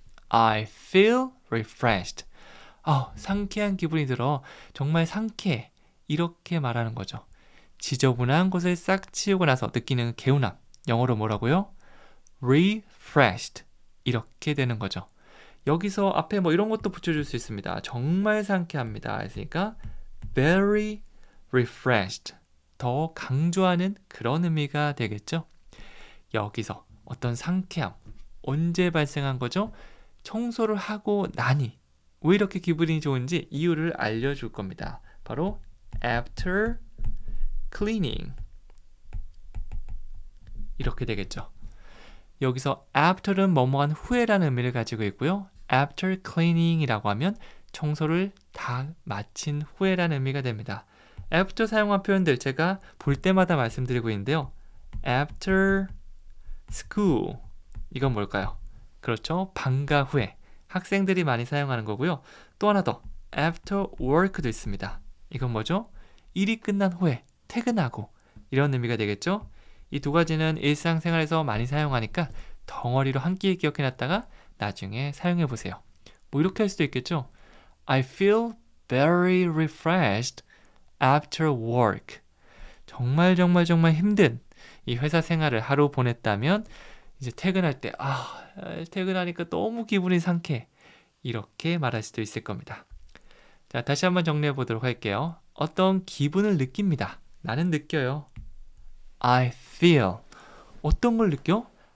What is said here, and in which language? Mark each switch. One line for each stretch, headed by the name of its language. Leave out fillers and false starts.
English: I feel refreshed.
Korean: 상쾌한 기분이 들어. 정말 상쾌해. 이렇게 말하는 거죠. 지저분한 곳을 싹 치우고 나서 느끼는 개운함. 영어로 뭐라고요?
English: refreshed.
Korean: 이렇게 되는 거죠. 여기서 앞에 뭐 이런 것도 붙여줄 수 있습니다. 정말 상쾌합니다. 했으니까 very refreshed. 더 강조하는 그런 의미가 되겠죠. 여기서 어떤 상쾌함. 언제 발생한 거죠? 청소를 하고 나니. 왜 이렇게 기분이 좋은지 이유를 알려줄 겁니다. 바로 after cleaning. 이렇게 되겠죠. 여기서 after는 뭐뭐한 후에라는 의미를 가지고 있고요. after cleaning이라고 하면 청소를 다 마친 후에라는 의미가 됩니다. after 사용한 표현들 제가 볼 때마다 말씀드리고 있는데요. after school. 이건 뭘까요? 그렇죠. 방과 후에. 학생들이 많이 사용하는 거고요. 또 하나 더. after work도 있습니다. 이건 뭐죠? 일이 끝난 후에, 퇴근하고 이런 의미가 되겠죠. 이 두 가지는 일상생활에서 많이 사용하니까 덩어리로 한 끼에 기억해놨다가 나중에 사용해보세요. 뭐 이렇게 할 수도 있겠죠.
English: I feel very refreshed after work.
Korean: 정말 힘든 이 회사 생활을 하루 보냈다면 이제 퇴근할 때 퇴근하니까 너무 기분이 상쾌해. 이렇게 말할 수도 있을 겁니다. 자, 다시 한번 정리해 보도록 할게요. 어떤 기분을 느낍니다. 나는 느껴요.
English: I feel.
Korean: 어떤 걸 느껴?